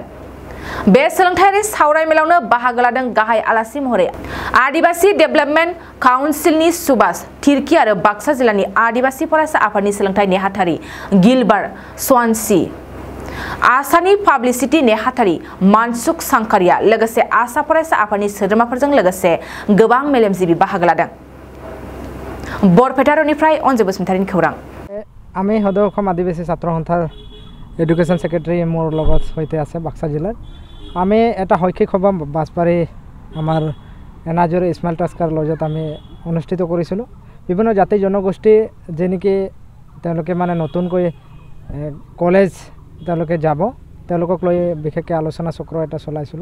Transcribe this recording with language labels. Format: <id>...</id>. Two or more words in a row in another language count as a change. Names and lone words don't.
<brx>बे सोलोंथायारि सावरायमेलावनो बाहागो लादों गाहाय आलासि महरै आदिवासी डेभेलपमेन्ट काउन्सिलनि सुबास तिर्की आरो बाक्सा जिल्लानि आदिवासी फरायसा आफादनि सोलोंथाइ नेहाथारि गिलबार्ट स्वानसी, आसानि पाब्लिसिटि नेहाथारि मानसुक सांकारिया लोगोसे आसा फरायसा आफादनि सोद्रोमाफोरजों लोगोसे गोबां मेलेमजिबि बाहागो लादों। बरपेटानिफ्राय अनजय बसुमतारीनि खौरां।</brx> <as>আমি সদৌ অসম আদিবাসী ছাত্ৰ সন্থাৰ</as> <en>education secretary</en> <as>মোৰ লগত সৈতে আছে বাক্সা জিলাৰ। আমি এটা শৈক্ষিক সভা বাঁশবাৰী আমাৰ এনাজৰ ইছমাইল টাস্কাৰ লজত আমি অনুষ্ঠিত কৰিছিলোঁ। বিভিন্ন জাতি জনগোষ্ঠী যে নেকি তেওঁলোকে মানে নতুনকৈ কলেজ তেওঁলোকে যাব তেওঁলোকক লৈ বিশেষকৈ আলোচনা চক্ৰ এটা চলাইছিলোঁ।</as>